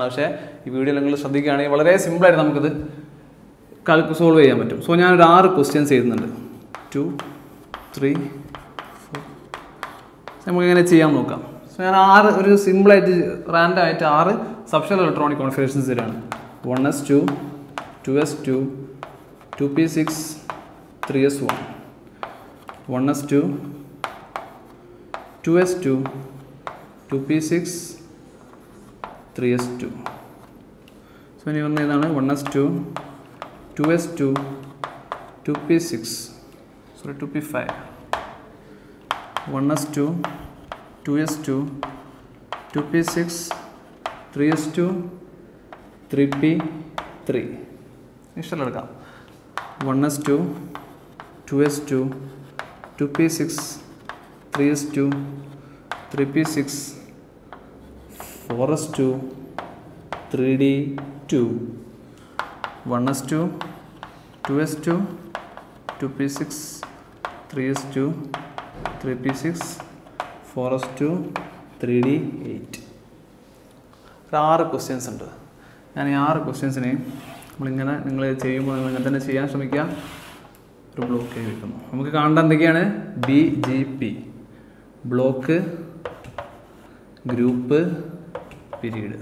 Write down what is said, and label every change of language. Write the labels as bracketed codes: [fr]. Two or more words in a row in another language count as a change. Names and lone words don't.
[ml] പക്ഷേ ഈ വീഡിയോ നിങ്ങൾ ശ്രദ്ധിക്കുകയാണെങ്കിൽ വളരെ സിമ്പിളായിട്ട് നമുക്കിത് സോൾവ് ചെയ്യാൻ പറ്റും. സോ ഞാനൊരു 6 ക്വസ്റ്റ്യൻസ് എഴുതുന്നുണ്ട്. 2, 3, 4. നമുക്കിങ്ങനെ ചെയ്യാൻ നോക്കാം. സോ ഞാൻ 6 ഒരു സിമ്പിളായിട്ട് റാൻഡം ആയിട്ട് 6 [en] subshell electronic configurations [ml] തരാണ്. 1s2, 2s2, 2p6, 3s1. 1s2, 2s2, 2p6, 3s2. സോ ഇനി വന്ന ഇതാണ് 1s2, 2s2, 2p6, 2p5. 1s2, 2s2, 2p6, 3s2, 3p3. ഇഷ്ടം എടുക്കാം. 1s2, 2s2, 2p6, 3s2, 3p6, 4s2, 3d2. 1s2, 2s2, 2p6, 3s2, 3p6, 4s2, 3d8. 6 ക്വസ്റ്റ്യൻസ് ഉണ്ട്. ഞാൻ ഈ 6 ക്വസ്റ്റ്യൻസിനെ നമ്മളിങ്ങനെ നിങ്ങൾ ചെയ്യുമ്പോൾ നിങ്ങൾ ഇങ്ങനെ തന്നെ ചെയ്യാൻ ശ്രമിക്കുക. ഒരു ബ്ലോക്ക് വെക്കുന്നു. നമുക്ക് കാണേണ്ട എന്തൊക്കെയാണ്? [en] BGP, block, group, period.